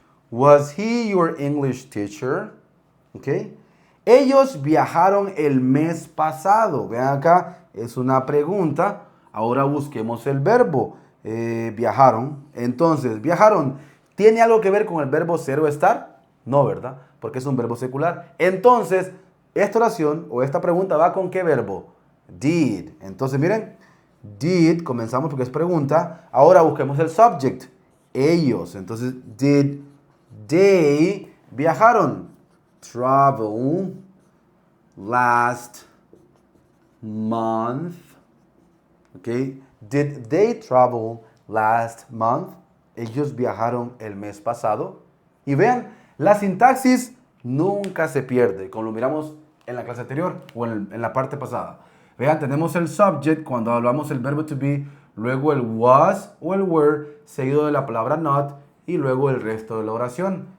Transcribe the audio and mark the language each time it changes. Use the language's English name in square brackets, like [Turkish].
[English] Was he your English teacher? Okay. [Spanish] Ellos viajaron el mes pasado. Vean acá, es una pregunta. Ahora busquemos el verbo. Viajaron. Entonces, viajaron. ¿Tiene algo que ver con el verbo ser o estar? No, ¿verdad? Porque es un verbo secular. Entonces, esta oración o esta pregunta va con ¿qué verbo? Did. Entonces, miren, did, comenzamos porque es pregunta. Ahora busquemos el subject. Ellos. Entonces, [English] did they [Spanish] viajaron? [English] Travel last month. Okay. Did they travel last month? [Spanish] Ellos viajaron el mes pasado. Y vean, la sintaxis nunca se pierde, como lo miramos en la clase anterior o en la parte pasada. Vean, tenemos el subject cuando hablamos el verbo to be, luego el was o el were, seguido de la palabra not y luego el resto de la oración.